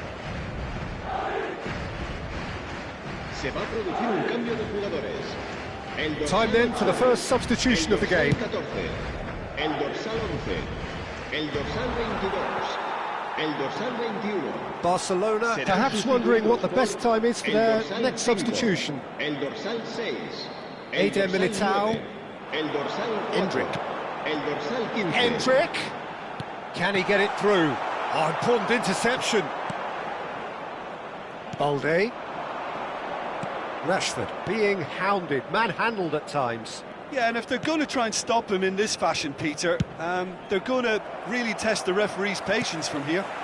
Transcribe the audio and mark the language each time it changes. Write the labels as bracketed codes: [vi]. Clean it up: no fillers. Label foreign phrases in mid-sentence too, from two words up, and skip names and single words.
[es] Se va a producir un cambio de jugadores. [en] Time then for the first substitution of the game. [es] El dorsal 11, el dorsal 22, el dorsal 21. [en] Barcelona perhaps wondering what the best time is for their next substitution. [es] El dorsal 6, Eder Militao. el dorsal 4, Endrick. el dorsal 15. Endrick. [en] Can he get it through? Oh, important interception. Balde. Rashford being hounded, manhandled at times. Yeah, and if they're going to try and stop him in this fashion, Peter, they're going to really test the referee's patience from here.